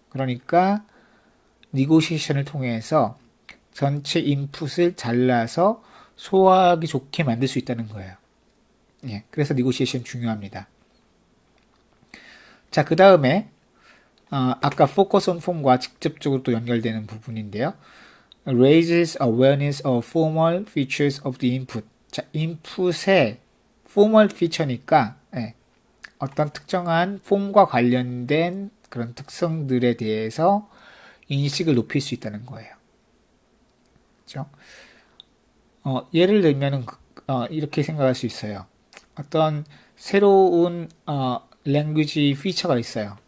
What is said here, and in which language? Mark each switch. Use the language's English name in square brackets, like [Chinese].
[Korean] 그러니까 니고시에이션을 통해서 전체 인풋을 잘라서 소화하기 좋게 만들 수 있다는 거예요. 예, 그래서 니고시에이션 중요합니다. 자, 그 다음에 아까 focus on form과 직접적으로 또 연결되는 부분인데요. [English] raises awareness of formal features of the input. [Korean] 자, input의 formal feature니까 어떤 특정한 폼과 관련된 그런 특성들에 대해서 인식을 높일 수 있다는 거예요. 그렇죠? 예를 들면은 이렇게 생각할 수 있어요. 어떤 새로운 language 피처가 있어요.